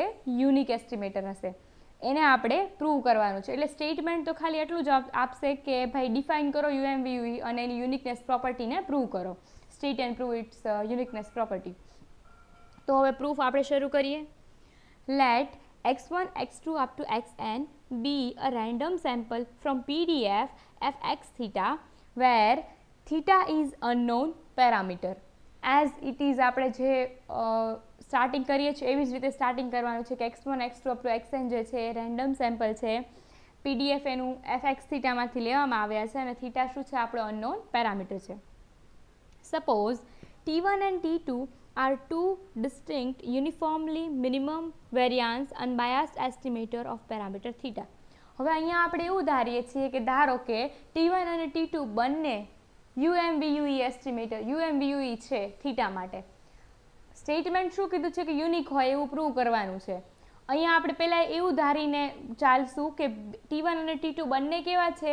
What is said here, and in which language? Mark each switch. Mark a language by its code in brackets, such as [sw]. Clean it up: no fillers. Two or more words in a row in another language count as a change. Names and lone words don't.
[en] unique estimator [gu] હશે. એને આપણે પ્રૂવ કરવાનું છે. એટલે સ્ટેટમેન્ટ તો ખાલી એટલું જ આપશે કે ભાઈ ડિફાઇન કરો UMVUE અને એની યુનિકનેસ પ્રોપર્ટીને પ્રૂવ કરો. [en] state and prove its uniqueness property. [gu] તો હવે પ્રૂફ આપણે શરૂ કરીએ. [en] લેટ x1 x2 up to xn be a random sample from PDF fx theta where theta is unknown parameter. as it is [gu] આપણે જે સ્ટાર્ટિંગ કરીએ છીએ એવી જ રીતે સ્ટાર્ટિંગ કરવાનું છે કે x1 x2 [en] up to [gu] xn જે છે એ [en] random sample [gu] છે. PDF એનું fx થીટામાંથી લેવામાં આવ્યા છે અને થીટા શું છે? આપણો [en] unknown parameter [gu] છે. [en] સપોઝ T1 and T2 are two distinct uniformly minimum variance unbiased estimator of parameter theta. [gu] હવે અહીંયા આપણે એવું ધારીએ છીએ કે ધારો કે T1 અને T2 બંને UMVUE એસ્ટિમેટર UMVUE છે થીટા માટે. સ્ટેટમેન્ટ શું કીધું છે કે યુનિક હોય એવું પ્રૂવ કરવાનું છે. અહીંયા આપણે પહેલાં એવું ધારીને ચાલશું કે T1 અને T2 બંને કેવા છે?